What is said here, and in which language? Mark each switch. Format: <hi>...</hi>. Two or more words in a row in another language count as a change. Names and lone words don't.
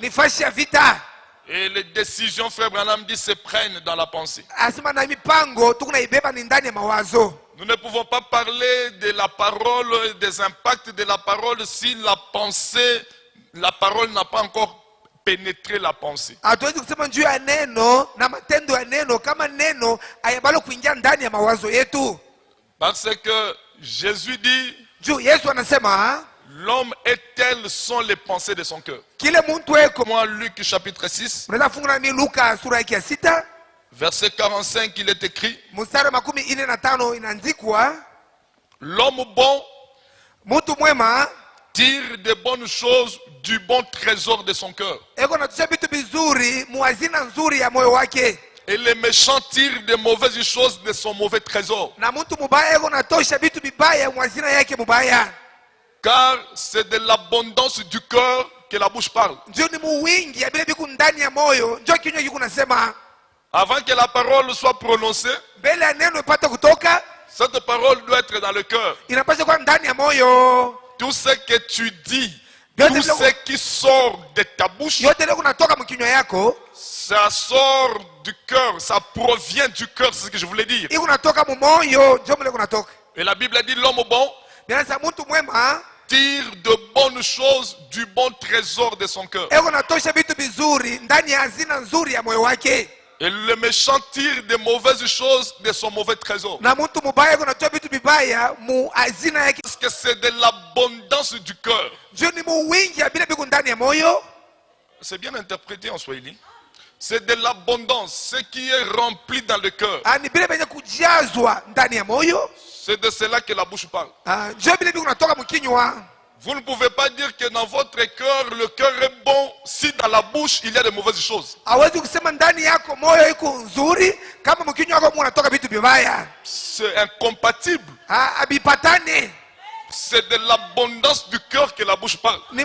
<fr>Et les décisions, Frère Branham dit, se prennent dans la pensée. Nous ne pouvons pas parler de la parole, des impacts de la parole si la pensée, la parole n'a pas encore pénétrer la pensée.</fr> <sw>Hatuwezi kusema juu ya neno na matendo ya neno kama neno hayabalo kuingia ndani ya mawazo yetu.</sw> <fr>Parce que Jésus dit,</fr> <sw>juu Yesu anasema</sw> <fr>l'homme est telles sont les pensées de son cœur.</fr> <sw>Kile muntu eko.</sw> <fr>Moi, Luc chapitre 6.</fr> <sw>Mnaweza funga na Luka sura ya 6.</sw> <fr>Verset 45, il est écrit.</fr> <sw>Mstari 45 inaandikwa.</sw> <fr>L'homme bon</fr> <sw>mutu mwema</sw> <fr>tire de bonnes choses du bon trésor de son cœur.</fr> <sw>Eko natusha vitu bizuri muazina nzuri ya moyo wake.</sw> <fr>Et le méchant tire de mauvaises choses de son mauvais trésor.</fr> <sw>Na mtu mubaya eko natosha vitu bibaya muazina yake mubaya.</sw> <fr>Car c'est de l'abondance du cœur que la bouche parle.</fr> <sw>Ndio ni muwingi ya bile biku ndani ya moyo ndio kinywa kiko nasema.</sw> <fr>Avant que la parole soit prononcée,</fr> <sw>mbele ya neno ipate kutoka,</sw> <fr>cette parole doit être dans le cœur.</fr> <sw>Inapaswa kuwa ndani ya moyo.</sw> <fr>Tout ce que tu dis, tout ce qui sort de ta bouche,</fr> <sw>yote leo kunatoka mkinywa yako,</sw> <fr>ça sort du cœur, ça provient du cœur, c'est ce que je voulais dire.</fr> <sw>Iko natoka mu moyo, ndio mle kunatoka.</sw> <fr>Et la Bible dit l'homme bon</fr> <sw>mtu mwema</sw> <fr>tire de bonnes choses du bon trésor de son cœur.</fr> <sw>Eko natosha vitu bizuri ndani ya hazina nzuri ya moyo wake.</sw> <fr>Et le méchant tire de mauvaises choses de son mauvais trésor.</fr> <sw>Na mtu mubaya eko natoa vitu bibaya mu hazina yake.</sw> <fr>Parce que c'est de l'abondance du cœur.</fr> <sw>Ndio ni mu wingi ya bila biku ndani ya moyo.</sw> <fr>C'est bien interprété en Swahili. C'est de l'abondance, ce qui est rempli dans le cœur.</fr> <sw>Ni bila benye kujazwa ndani ya moyo.</sw> <fr>C'est de cela que la bouche parle.</fr> <sw>Ndio bila biku natoka mkinywa.</sw> <fr>Vous ne pouvez pas dire que dans votre cœur, le cœur est bon si dans la bouche il y a de mauvaises choses. C'est incompatible. C'est de l'abondance du cœur que la bouche parle.</fr>